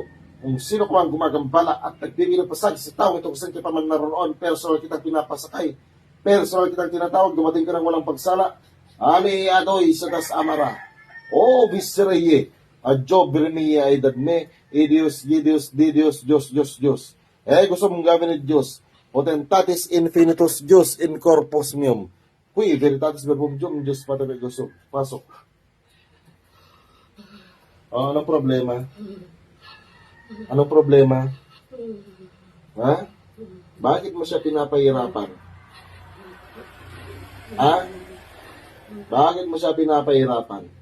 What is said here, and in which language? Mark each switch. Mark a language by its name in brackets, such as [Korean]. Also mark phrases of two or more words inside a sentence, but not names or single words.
[Filipino] Kung sino ko ang gumagambala at nagbibigay ng pasag sa tao, ito kung saan kita man naroon, personal kitang pinapasakay, personal kitang tinatawag, dumating ka ng walang pagsala. Ali adoy sa das amara. O bisreye, adjo birmiya edad me, Dios, Dios, Dios, Diyos, Diyos, Diyos. Gusto mong gawin ni Diyos, [Latin] potentatis infinitus Diyos in corpus meum. [Filipino] Kui, [Latin] veritatis verbum [Filipino] Diyos, patabi gusto. Pasok. Anong problema? Anong problema? Ha? Bakit mo siya pinapahirapan? Ha? Bakit mo siya pinapahirapan?